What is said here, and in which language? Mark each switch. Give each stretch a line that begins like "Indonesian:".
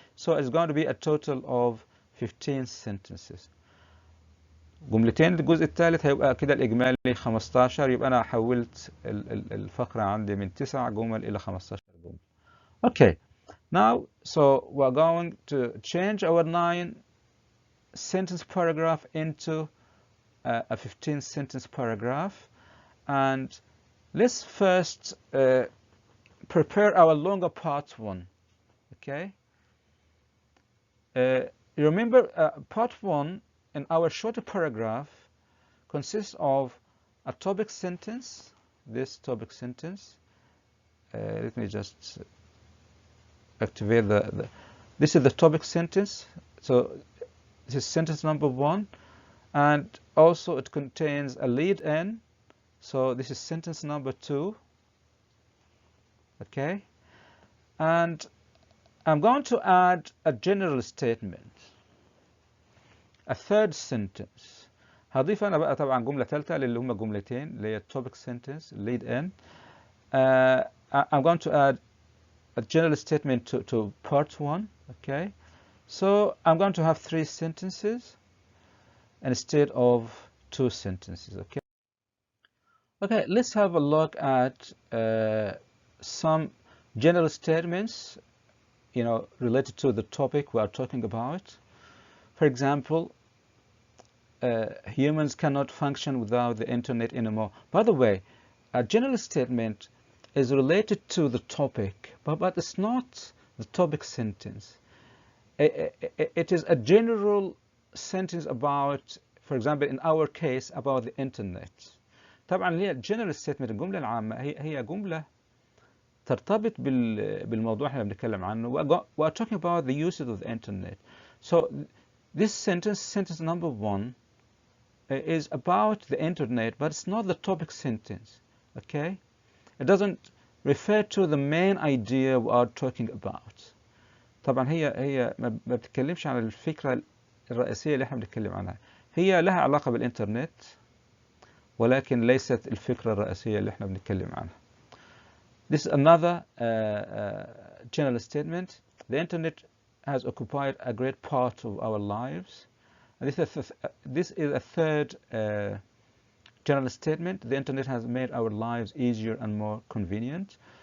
English: So it's going to be a total of 15 sentences.
Arabic: جملتين للجزء الثالث هيبقى كده الإجمالي 15. يبقى أنا حولت الفقرة عندي من 9 جمل إلى 15 جمل.
English: Okay, now so we're going to change our 9 sentence paragraph into a 15 sentence paragraph, and let's first prepare our longer part 1. Okay, remember part 1 in our shorter paragraph consists of a topic sentence, this topic sentence. Let me just activate this is the topic sentence. So this is sentence number 1, and also it contains a lead-in. So this is sentence number 2. Okay, and I'm going to add a general statement, a third sentence.
Arabic: هضيف أنا بقى طبعا جملة ثالثة اللي هم جملتين اللي هي topic sentence lead in.
English: I'm going to add a general statement to part 1. Okay, so I'm going to have 3 sentences instead of 2 sentences. Okay. Okay, let's have a look at some general statements, related to the topic we are talking about. For example, humans cannot function without the internet anymore. By the way, a general statement is related to the topic, but it's not the topic sentence. It is a general sentence about, for example, in our case, about the internet.
Arabic: طبعا هي general statement الجملة العامة هي جملة ترتبط بالموضوع احنا بنتكلم عنه.
English: We are talking about the usage of the internet. So this sentence number 1, is about the internet, but it's not the topic sentence. Okay, it doesn't refer to the main idea we are talking about.
Arabic: طبعا هي ما بتتكلمش عن الفكرة الرئيسية اللي احنا بنتكلم عنها. هي لها علاقة بالإنترنت ولكن ليست الفكرة الرئيسية اللي احنا بنتكلم عنها.
English: This is another general statement. The internet has occupied a great part of our lives. And this is a third general statement. The internet has made our lives easier and more convenient.